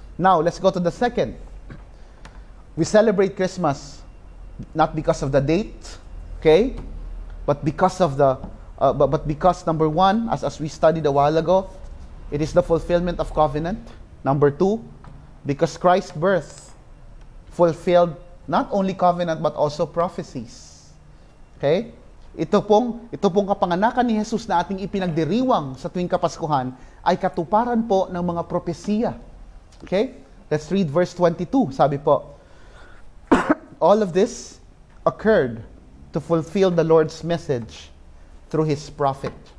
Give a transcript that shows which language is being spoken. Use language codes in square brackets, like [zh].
[en] Now, let's go to the second. We celebrate Christmas not because of the date, okay, but because of because number one, as we studied a while ago, it is the fulfillment of covenant. Number two, because Christ's birth fulfilled not only covenant but also prophecies. Okay? [tl] Ito pong kapanganakan ni Jesus na ating ipinagdiriwang sa tuwing Kapaskuhan ay katuparan po ng mga propesiya. [en] Okay? Let's read verse 22. [tl] Sabi po, [en] all of this occurred to fulfill the Lord's message through His prophet.